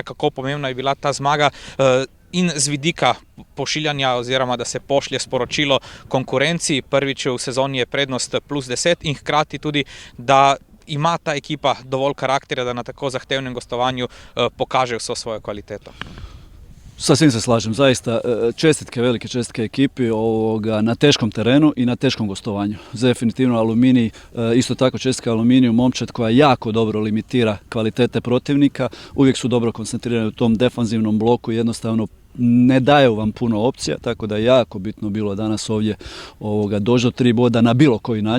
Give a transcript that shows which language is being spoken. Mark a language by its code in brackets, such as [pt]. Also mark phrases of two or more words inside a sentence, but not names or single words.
[sl] Kako pomembna je bila ta zmaga in z vidika pošiljanja oziroma da se pošlje sporočilo konkurenci. Prvič v sezoni je prednost +10 in hkrati tudi, da ima ta ekipa dovolj karakterja, da na tako zahtevnem gostovanju pokaže vso svojo kvaliteto. [hr] Sasvim se slažem, zaista čestitke, velike čestitke ekipi na teškom terenu i na teškom gostovanju. Definitivno Aluminij, isto tako čestitke Aluminiju, momčad koja jako dobro limitira kvalitete protivnika, uvijek su dobro koncentrirani u tom defanzivnom bloku, jednostavno ne daju vam puno opcija, tako da je jako bitno bilo danas ovdje doći do 3 boda na bilo koji način.